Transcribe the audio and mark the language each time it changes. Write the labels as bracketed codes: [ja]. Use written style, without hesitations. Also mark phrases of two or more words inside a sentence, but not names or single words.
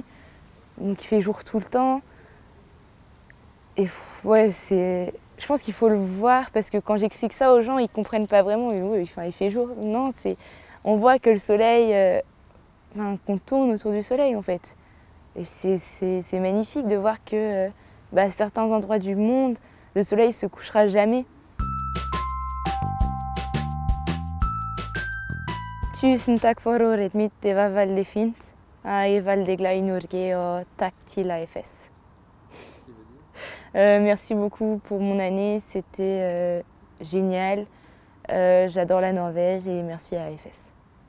[fr] Donc il fait jour tout le temps. Et ouais, je pense qu'il faut le voir parce que quand j'explique ça aux gens, ils ne comprennent pas vraiment. Oui, il fait jour. Non, on voit que le soleil, qu'on tourne autour du soleil en fait. Et c'est magnifique de voir que à certains endroits du monde, le soleil ne se couchera jamais. [no] Tusen takk for året mitt, det var veldig fint. Jeg er veldig glad i Norge og takk til AFS. [fr] Merci beaucoup pour mon année, c'était génial. J'adore la Norvège et merci à AFS.